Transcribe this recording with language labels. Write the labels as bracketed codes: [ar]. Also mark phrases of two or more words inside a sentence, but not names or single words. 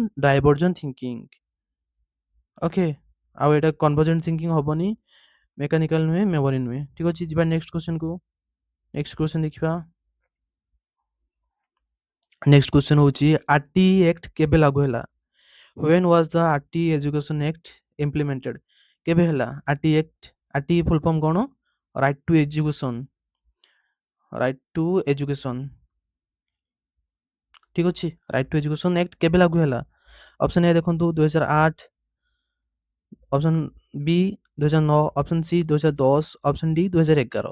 [en] divergent thinking. [or] ଓକେ, ଆଉ ଏଇଟା [en] convergent thinking [or] ହେବନି, ମେକାନିକାଲ ନୁହେଁ, ମେମୋରି ନୁହେଁ। ଠିକ୍ ଅଛି, ଯିବା [en] next questionକୁ। next question [or] ଦେଖିବା। [en] next question [or] ହେଉଛି [en] RTE Act [or] କେବେ ଲାଗୁ ହେଲା? [en] When was the RTE Education Act implemented? [or] କେବେ ହେଲା [en] RTE Act? RTE full form [or] କ'ଣ? [en] Right to Education. Right to Education. [or] ଠିକ୍ ଅଛି, [en] Right to Education Act [or] କେବେ ଲାଗୁ ହେଲା? [en] option A [or] ଦେଖନ୍ତୁ 2008, [en] option B [or] 2009, [en] option C [or] 2010, [en] option D [or] 2011।